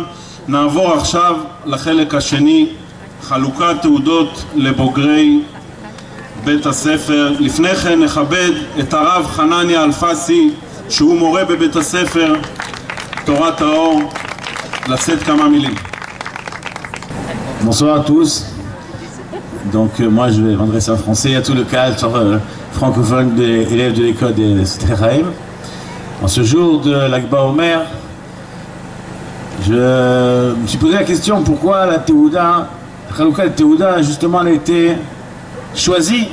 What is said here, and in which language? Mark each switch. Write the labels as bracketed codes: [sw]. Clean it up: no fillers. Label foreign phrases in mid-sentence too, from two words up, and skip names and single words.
[he] נעבור עכשיו לחלק השני, חלוקת תעודות לבוגרי בית הספר. לפני כן נכבד את הרב חנניה אלפסי, שהוא מורה בבית הספר תורת האור, לשאת כמה מילים. [fr] Bonsoir à tous. Donc moi je vais m'adresser en français à tout le cadre francophone des élèves de l'école des Sderhaim. En ce jour de l'Akba Omer, je me suis posé la question pourquoi la Théouda, la Chalouka de Théouda, justement, elle a été choisie.